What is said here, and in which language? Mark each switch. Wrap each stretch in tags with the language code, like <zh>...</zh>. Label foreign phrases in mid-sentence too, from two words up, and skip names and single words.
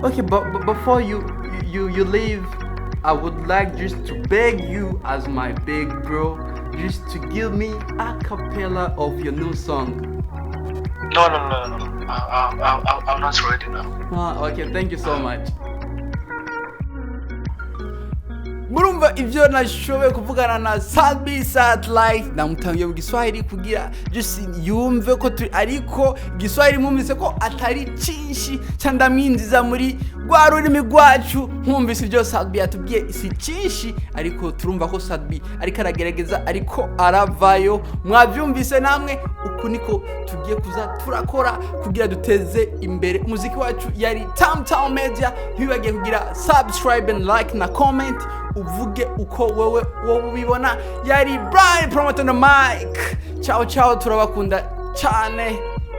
<en>Okay, but before you leave, I would like just to beg you as my big bro, just to give me a cappella of your new song. No. I'm not ready now. Okay, thank you so much.</en> <rn>Murumva ivyo nashoboye kuvugana na Sadbi Satellite namutangiye mu Giswahili kugira just yumve ko turi ariko Giswahili mwumvise ko atari cinshi cyandamwinziza muri rwa rurimi rwacu nkumvise ibyo Sadbi yatubwiye isi cinshi ariko turumva ko Sadbi ariko aragerageza ariko aravayo mwavyumvise namwe uku niko tugiye kuza turakora kugira duteze imbere umuziki wacu yari Tam Media ntibagiye kugira</rn> <en>subscribe and like</en> <rn>na comment uvuge uko wowe ubibona yari Brian Promoter</rn> <en>on the mic</en> <rn>ciao turabakunda cyane.</rn>